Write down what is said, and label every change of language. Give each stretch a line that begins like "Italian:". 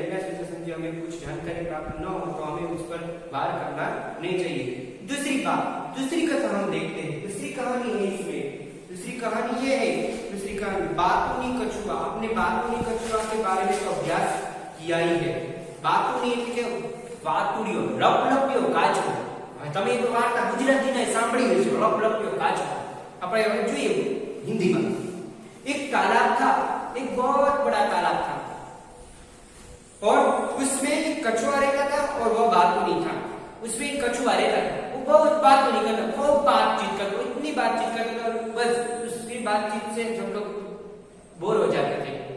Hindi: बिना सोचे समझे हमें कुछ जानकारी प्राप्त न हो तो हमें उस पर वार करना नहीं चाहिए। दूसरी कथा हम देखते हैं। दूसरी कहानी है इसमें, दूसरी कहानी ये है, दूसरी कहानी बातूनी कछुआ। आपने बातूनी कछुआ के बारे में तो अभ्यास किया ही है।
Gujarati: बातूनी એટલે વાતુડિયો, લપલપ્યો કાચો। તમે તો વાર્તા ગુજરાતીને સાંભળી હશે, લપલપ્યો કાચો। આપણે હવે જોઈએ
Hindi: हिंदी में। एक तालाब था, एक बहुत बड़ा तालाब था और उसमें एक कछुआ रहता था और वह बातूनी था। उसमें एक कछुआ रहता था, वो बहुत बातूनी करता, खूब बातचीत करता, इतनी बातचीत करता और बस उसकी बातचीत से हम लोग बोर हो जाते थे।